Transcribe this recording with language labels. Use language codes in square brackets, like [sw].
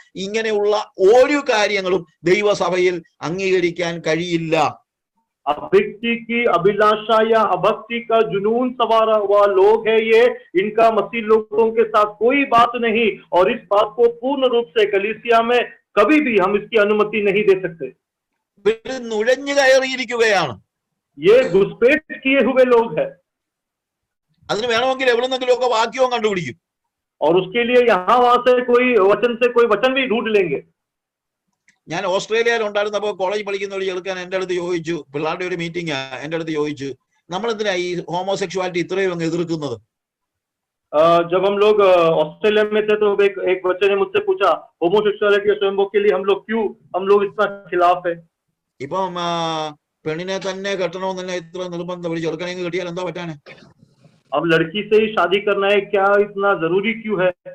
[ml] ഇങ്ങനെയുള്ള ഒരു കാര്യങ്ങളും ദൈവസഭയിൽ അംഗീകരിക്കാൻ കഴിയില്ല. [hi] अभक्ति की अभिलाषा या अभक्ति का जुनून सवार हुआ लोग है ये, इनका मसीह लोगों के साथ कोई बात नहीं, और इस बात को पूर्ण रूप से कलीसिया में कभी भी हम इसकी अनुमति नहीं दे सकते. [ml] നുഴഞ്ഞു കയറിയിരിക്കുകയാണ്. [hi] ये घुसपैठ किए हुए लोग हैं. [ml] അതിന് വേണമെങ്കിൽ എവിടെ നിന്നെങ്കിലും ഒക്കെ വാക്യവും കണ്ടുപിടിക്കും. [hi] और उसके लिए यहाँ वहां से कोई वचन भी ढूंढ लेंगे. [ml] ഞാൻ ഓസ്ട്രേലിയയിൽ ഉണ്ടായിരുന്നപ്പോൾ കോളേജ് പഠിക്കുന്ന ഒരു ചെറുക്കൻ എന്റെ അടുത്ത് ചോദിച്ചു, പിള്ളേരുടെ ഒരു മീറ്റിംഗ് എന്റെ അടുത്ത് ചോദിച്ചു, നമ്മൾ എന്തിനാ ഈ ഹോമോസെക്ഷുവാലിറ്റി ഇത്രയും അങ്ങ് എതിർക്കുന്നത്? [hi] जब हम लोग ऑस्ट्रेलिया में थे तो एक बच्चे ने मुझसे पूछा, होमोसेक्सुअलिटी और स्वयंभोग के लिए हम लोग इतना खिलाफ है. [ml] ഇപ്പം പെണ്ണിനെ തന്നെ കെട്ടണമെന്ന് തന്നെ ഇത്ര നിർബന്ധം, ഒരു ചെറുക്കനെ കെട്ടിയാൽ എന്താ പറ്റാനെ? [hi] अब लड़की से ही शादी करना है, क्या इतना जरूरी क्यों है?